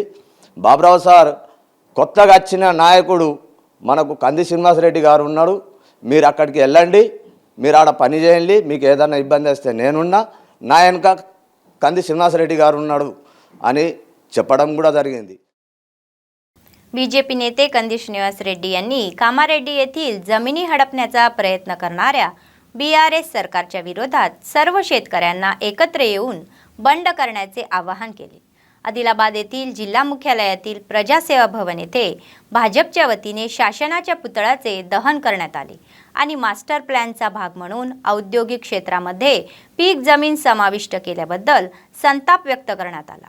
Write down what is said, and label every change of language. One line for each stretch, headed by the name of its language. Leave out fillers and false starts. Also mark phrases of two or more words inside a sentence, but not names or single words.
Telugu: బాబురావు సార్ కొత్తగా వచ్చిన నాయకుడు మనకు కంది శ్రీనివాసరెడ్డి గారు ఉన్నాడు. మీరు అక్కడికి వెళ్ళండి, మీరు ఆడ పని చేయండి, మీకు ఏదైనా ఇబ్బంది వస్తే నేనున్నా, నా వెనుక కంది శ్రీనివాసరెడ్డి गार ఉన్నాడు అని చెప్పడం కూడా జరిగింది.
Marathi: बीजेपी नेते कंदी श्रीनिवास रेड्डी यांनी कामारेड्डी येथील जमिनी हडपण्याचा प्रयत्न करणाऱ्या बीआरएस सरकारच्या विरोधात सर्व शेतकऱ्यांना एकत्र येऊन बंड करण्याचे आवाहन केले. आदिलाबाद येथील जिल्हा मुख्यालयातील प्रजासेवा भवन येथे भाजपच्या वतीने शासनाच्या पुतळ्याचे दहन करण्यात आले आणि मास्टर प्लॅनचा भाग म्हणून औद्योगिक क्षेत्रामध्ये पीक जमीन समाविष्ट केल्याबद्दल संताप व्यक्त करण्यात आला.